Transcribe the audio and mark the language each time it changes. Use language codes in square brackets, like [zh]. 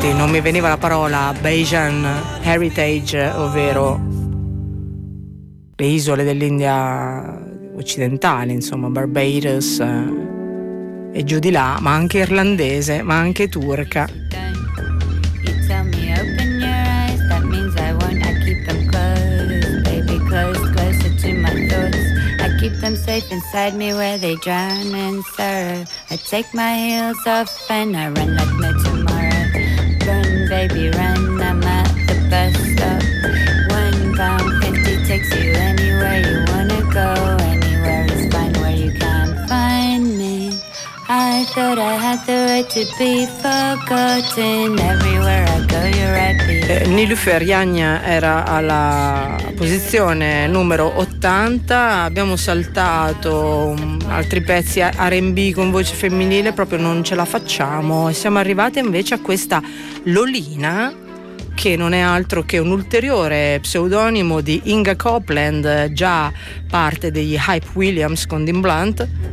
[it] Mi veniva la parola Bajan Heritage, ovvero le isole dell'India occidentale, insomma Barbados e giù di là, ma anche irlandese, ma anche turca. [en] Keep them safe inside me where they drown and serve. I take my heels off and I run like no tomorrow. Run, baby, run, I'm at the bus stop. One pound 50 takes you anywhere you wanna go. Anywhere is fine where you can't find me. I thought I had the right to be forgotten. Everywhere I go you're right behind. [it] Niloufer Yanya era alla posizione numero 80, abbiamo saltato altri pezzi R&B con voce femminile, proprio non ce la facciamo, e siamo arrivate invece a questa Lolina, che non è altro che un ulteriore pseudonimo di Inga Copland, già parte degli Hype Williams con Dean Blunt.